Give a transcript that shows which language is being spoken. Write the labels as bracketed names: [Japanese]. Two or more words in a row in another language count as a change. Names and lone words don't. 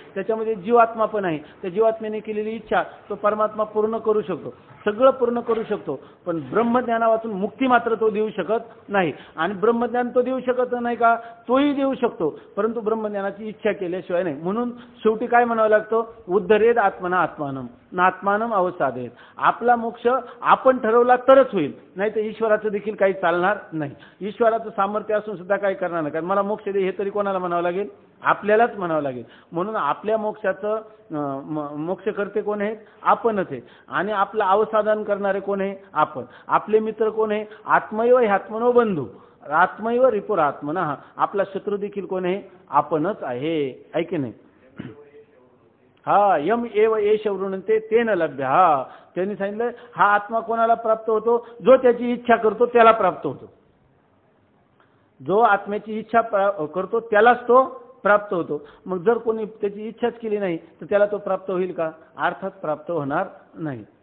[Marathi] त्याच्यामध्ये जीवात्मा पण आहे. त्या जीवात्म्याने केलेली इच्छा तो परमात्मा पूर्ण करू शकतो, सगळं पूर्ण करू शकतो. पण ब्रह्मज्ञाना वाचून मुक्ती मात्र तो देऊ शकत नाही. आणि ब्रह्मज्ञान तो देऊ शकत नाही का, तोही देऊ शकतो, परंतु ब्रह्मज्ञानाची इच्छा केल्याशिवाय नाही. म्हणून शेवटी काय म्हणावं लागतं, [Sanskrit] उद्धरेद आत्मना आत्मानम नात्मानम अवसादेत. [Marathi] आपला मोक्ष आपण ठरवला तरच होईल, नाही तर ईश्वराचं देखील काही चालणार नाही. ईश्वराचं सामर्थ्य असून सुद्धा काही करणार नाही. कारण मला मोक्ष दे हे तरी कोणाला म्हणावं लागेल, आपल्यालाच म्हणावं लागेल. म्हणून आपल्या मोक्षाचं मोक्ष करते कोण आहे, आपणच आहे. आणि आपलं अवसादन करणारे कोण आहे, आपण. आपले मित्र कोण आहे, [Sanskrit] आत्मैव ह्यात्मनो बंधू, आत्मैव रिपुर आत्मना. [Marathi] आपला शत्रू देखील कोण आहे, आपणच आहे. ऐके नाही. [Sanskrit] हा यम एव एष वृणते तेन लभ्य. [Marathi] हा त्यांनी सांगितलं, हा आत्मा कोणाला प्राप्त होतो, जो त्याची इच्छा करतो त्याला प्राप्त होतो. जो आत्म्याची इच्छा करतो त्यालाच तो प्राप्त होतो. मग जर कोणी त्याची इच्छाच केली नाही तर त्याला तो प्राप्त होईल का, अर्थात प्राप्त होणार नाही.